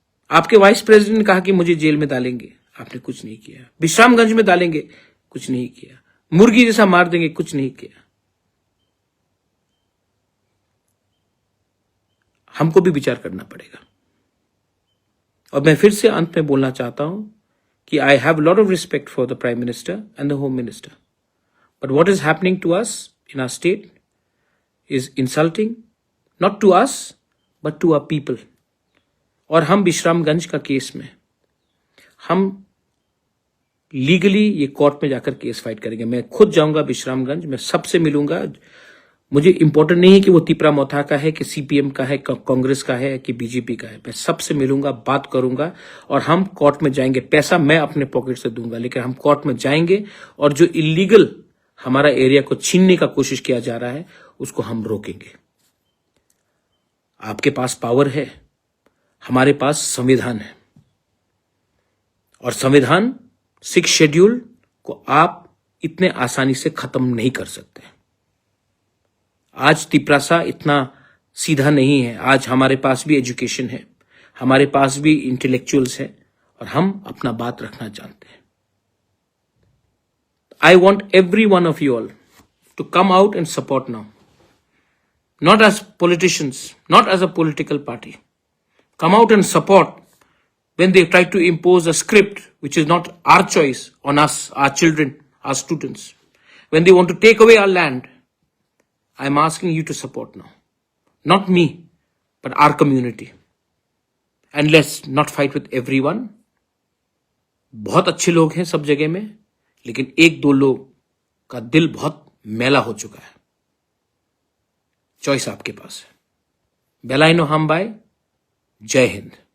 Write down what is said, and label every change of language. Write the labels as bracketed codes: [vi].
[hi] आपके vice president ने कहा कि मुझे जेल में डालेंगे, आपने कुछ नहीं किया। विश्रामगंज में डालेंगे, कुछ नहीं किया। मुर्गी जैसा मार देंगे, कुछ नहीं किया। हमको भी विचार करना पड़ेगा। और मैं फिर से अंत में बोलना चाहता हूं कि [en] I have a lot of respect for the Prime Minister and the Home Minister. But what is happening to us in our state is insulting, not to us, but to our people. [hi] और हम विश्रामगंज का case में हम legally ये court में जाकर case fight करेंगे। मैं खुद जाऊंगा विश्रामगंज, मैं सबसे मिलूंगा। मुझे इंपॉर्टेंट नहीं है कि वो तिपरा मोथा का है कि सीपीएम का है, कांग्रेस का है कि बीजेपी का है। मैं सबसे मिलूंगा, बात करूंगा और हम कोर्ट में जाएंगे। पैसा मैं अपने पॉकेट से दूंगा, लेकिन हम कोर्ट में जाएंगे और जो इलीगल हमारा एरिया को छीनने का कोशिश किया जा रहा है, उसको हम रोकेंगे। आपके पास पावर है, हमारे पास संविधान है, और संविधान 6 शेड्यूल को आप इतने आसानी से खत्म नहीं कर सकते। आज तिपरासा इतना सीधा नहीं है। आज हमारे पास भी एजुकेशन है, हमारे पास भी इंटेलेक्चुअल्स है, और हम अपना बात रखना जानते हैं। [en] I want every one of you all to come out and support now. Not as politicians, not as a political party. Come out and support when they try to impose a script which is not our choice on us, our children, our students. When they want to take away our land, I am asking you to support now. Not me, but our community. And let's not fight with everyone. [hi] बहुत अच्छे लोग हैं सब जगह में, लेकिन 1-2 लोग का दिल बहुत मैला हो चुका है। चॉइस आपके पास है। बेलाइनो हम बाय। जय हिंद।